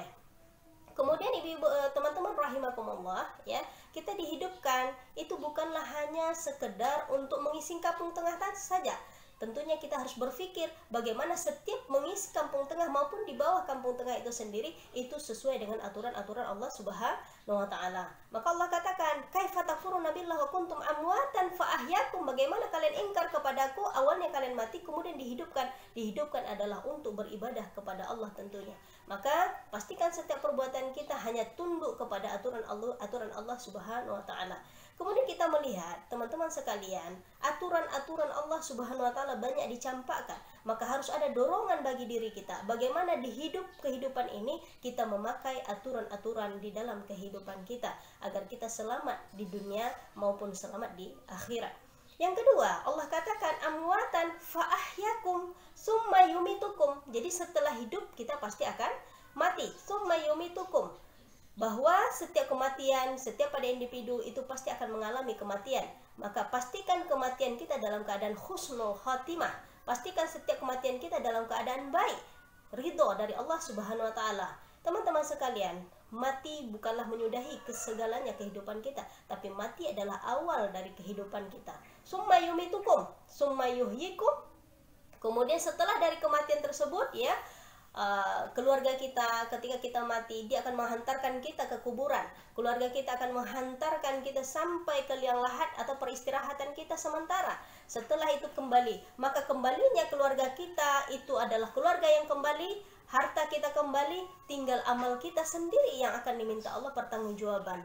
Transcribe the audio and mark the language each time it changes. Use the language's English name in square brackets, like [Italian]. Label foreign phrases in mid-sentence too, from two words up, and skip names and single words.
[Indonesian] Kemudian ibu-ibu, teman-teman rahimakumullah ya, kita dihidupkan itu bukanlah hanya sekedar untuk mengisi kampung tengah saja. Tentunya kita harus berpikir bagaimana setiap mengisi kampung tengah maupun di bawah kampung tengah itu sendiri itu sesuai dengan aturan-aturan Allah [Arabic] سبحانه وتعالى. [Indonesian] Maka Allah katakan, [Arabic] كيف تكفرون بالله وكنتم أمواتا فأحياكم, [Indonesian] bagaimana kalian ingkar kepadaku, awalnya kalian mati kemudian dihidupkan. Dihidupkan adalah untuk beribadah kepada Allah tentunya. Maka pastikan setiap perbuatan kita hanya tunduk kepada aturan Allah [Arabic] سبحانه وتعالى. [Indonesian] Kemudian kita melihat, teman-teman sekalian, aturan-aturan Allah [Arabic] سبحانه وتعالى [Indonesian] banyak dicampakkan. Maka harus ada dorongan bagi diri kita. Bagaimana di kehidupan ini kita memakai aturan-aturan di dalam kehidupan kita agar kita selamat di dunia maupun selamat di akhirat. Yang kedua, Allah katakan [Arabic] أمواتا فأحياكم ثم يميتكم. [Indonesian] Jadi setelah hidup kita pasti akan mati. [Arabic] ثم يميتكم. [Indonesian] Bahwa setiap kematian, setiap pada individu itu pasti akan mengalami kematian. Maka pastikan kematian kita dalam keadaan [Arabic] حسن الخاتمة. [Indonesian] Pastikan setiap kematian kita dalam keadaan baik, ridho dari Allah [Arabic] سبحانه وتعالى. [Indonesian] Teman-teman sekalian, mati bukanlah menyudahi segalanya kehidupan kita, tapi mati adalah awal dari kehidupan kita. [Arabic] ثم يميتكم، ثم يحييكم. [Indonesian] Kemudian setelah dari kematian tersebut ya, keluarga kita ketika kita mati, dia akan menghantarkan kita ke kuburan. Keluarga kita akan menghantarkan kita sampai ke liang lahat atau peristirahatan kita sementara. Setelah itu kembali, maka kembalinya keluarga kita itu adalah keluarga yang kembali, harta kita kembali, tinggal amal kita sendiri yang akan diminta Allah pertanggungjawaban.